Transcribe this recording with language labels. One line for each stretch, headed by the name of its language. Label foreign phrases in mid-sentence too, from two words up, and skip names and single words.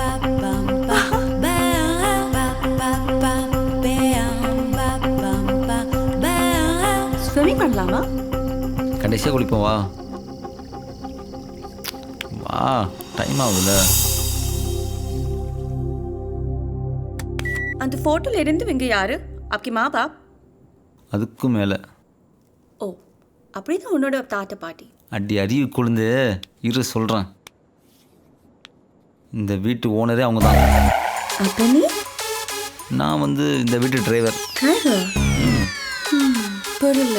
Tamil: Swimming பண்ணலாமா? கடைசியாக குளிப்போம் வா. வா டைம் ஆகுதுல்ல. அந்த போட்டோல இருந்தவங்க யாரு?
Hindi: आपके माँ बाप?
Tamil: அதுக்கும் மேலே. ஓ, அப்படிதான் உன்னோட தாத்தா பாட்டி. அடி அறிவு கொழுந்து இரு சொல்கிறேன். இந்த வீட்டு ஓனரே அவங்க தான். அப்ப நீ? நான் வந்து இந்த வீட்டு டிரைவர். புரியல.